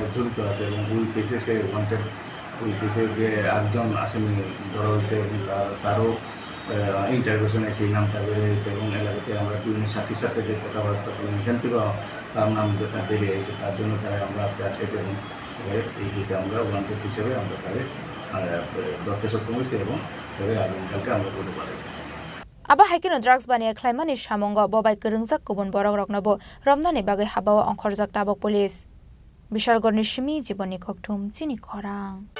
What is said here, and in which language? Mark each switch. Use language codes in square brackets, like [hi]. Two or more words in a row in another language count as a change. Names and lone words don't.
[bn] জড়িত আছে এবং ওই কেসে সে ওয়ান্টেড ওই কেসে যে আটজন আসামি ধরা হয়েছে এবং তারও ইন্টারভিউশনে সেই নামটা বেড়ে হয়েছে এবং এলাকাতে আমরা বিভিন্ন সাক্ষীর সাথে যে কথাবার্তা বলি এখান থেকেও তার নাম বেরিয়ে গেছে তার জন্য তারা আমরা আজকে আটকেছি এবং এই কেসে আমরা ওয়ান্টেড হিসেবে আমরা তাদের ধরতে সক্ষম হয়েছি এবং তাদের আগামীকালকে আমরা করতে পাঠাইছি [trp] आबा हाइकिनो ड्राग्स बानिया खलायमानि सामंग बबाय गोरोंजाक गुबुन बरक रकनबो रमनानि बागै हाबाव अंखरजाक ताबक पुलिस बिशालगढ़नि सिमी जीवननि कक्थुम चिनि खरां